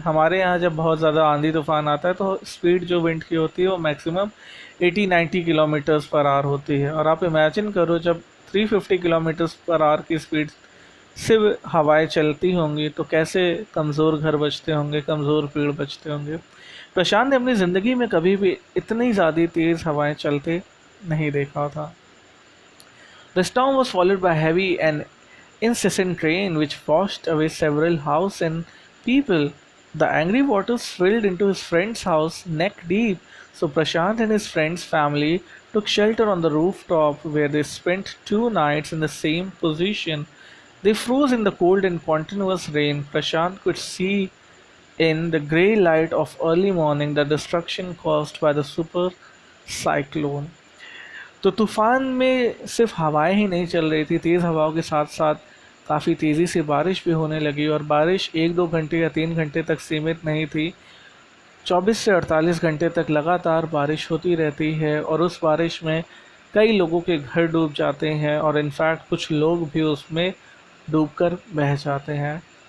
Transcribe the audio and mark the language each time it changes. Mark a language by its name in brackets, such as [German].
[Hindi] हमारे यहाँ जब बहुत ज़्यादा आंधी तूफान आता है तो स्पीड जो विंड की होती है वो मैक्सिमम 80-90 किलोमीटर्स पर आवर होती है, और आप इमेजिन करो जब 350 किलोमीटर्स पर आवर की स्पीड से हवाएं चलती होंगी तो कैसे कमज़ोर घर बचते होंगे, कमज़ोर पेड़ बचते होंगे. प्रशांत ने अपनी ज़िंदगी में कभी भी इतनी ज़्यादा तेज़ हवाएं चलते नहीं देखा था. [English] The storm was followed by heavy and incessant rain which washed away several houses and people. The angry waters swelled into his friend's house neck deep, so Prashant and his friend's family took shelter on the rooftop where they spent 2 nights in the same position. They froze in the cold and continuous rain. Prashant could see in the grey light of early morning the destruction caused by the super cyclone. [Hindi] तो तूफान में सिर्फ हवाएं ही नहीं चल रही थी, तेज़ हवाओं के साथ साथ काफ़ी तेज़ी से बारिश भी होने लगी, और बारिश 1-2 घंटे या 3 घंटे तक सीमित नहीं थी, 24 से 48 घंटे तक लगातार बारिश होती रहती है। और उस बारिश में कई लोगों के घर डूब जाते हैं, और इनफैक्ट कुछ लोग भी उसमें डूबकर बह जाते हैं।